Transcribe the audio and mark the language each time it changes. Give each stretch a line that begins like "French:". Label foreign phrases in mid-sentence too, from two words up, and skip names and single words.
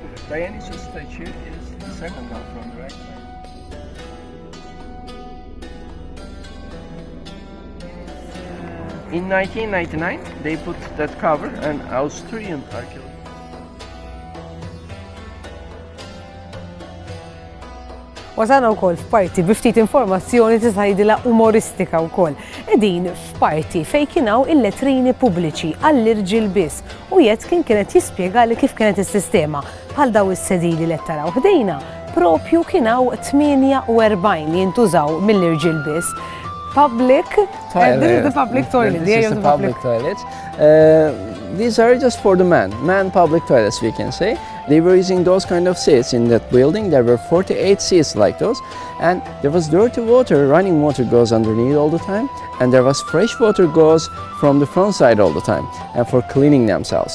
English: Dionysus statue is the second one from the right side. In 1999, they put that cover, an Austrian archaeologist.
Maltese: Wasalna wkoll f'parti bi ftit informazzjoni tista' jidilha umoristika wkoll. Qegħdin f'parti fejn kien hawn il-letrini pubbliċi għall-irġiel biss u jgħid kienet jispjegali kif kienet is-sistema bħal daw is-sedili li qed taraw ħdejna propju kien hawn 48 li jintużaw mill-irġiel biss.
English: Public toilet. This is the public toilet. This is the public toilet. These are just for the man public toilets, we can say. They were using those kind of seats in that building. There were 48 seats like those, and there was dirty water, running water goes underneath all the time, and there was fresh water goes from the front side all the time, and for cleaning themselves.